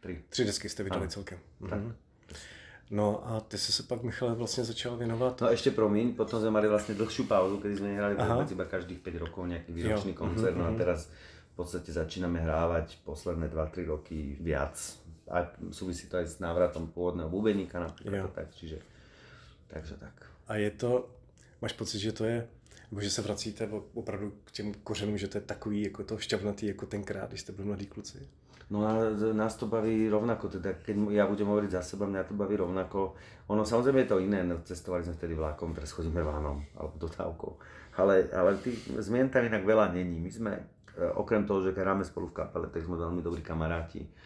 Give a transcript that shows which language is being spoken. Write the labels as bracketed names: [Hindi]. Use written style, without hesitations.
[Czech] 3 desky jste vydali celkem. Tak. No a ty si se pak, Michale, vlastně začal věnovat? [Slovak] No ešte promiň, potom sme mali vlastne dlhšiu pauzu, kedy sme nehrali vôbec iba každých 5 rokov nejaký výročný koncert, no a teraz v podstate začíname hrávať posledné 2-3 roky viac. A súvisí to aj s návratom pôvodného bubeníka napríklad, tak, čiže, takže tak. [Czech] A je to, máš pocit, že to je, nebo že se vracíte opravdu k těm kořenům, že to je takový jako to šťavnatý jako tenkrát, když jste byli mladí kluci? [Slovak] No a nás to baví rovnako, teda keď ja budem hovoriť za seba, mňa to baví rovnako. Ono samozrejme je to iné, cestovali sme vtedy vlakom, teraz chodíme vánom alebo dodávkou. Ale tých zmien tam inak veľa není. My sme, okrem toho, že hráme spolu v kapele, tak sme veľmi dobrí kamaráti.